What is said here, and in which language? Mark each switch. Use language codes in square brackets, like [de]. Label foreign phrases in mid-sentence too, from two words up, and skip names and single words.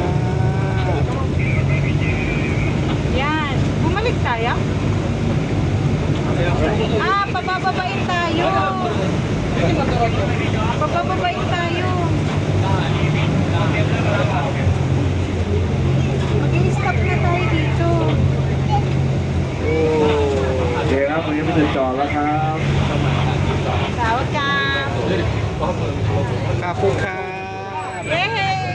[tl] Yan. Bumalik tayo? Pabababain tayo. Pabababain tayo. Mag-i-stop na tayo dito. [th] โอเคครับตรงนี้เป็นจุดจอดแล้วครับ [tl] Tawag ka. Kapo ka. Yehey!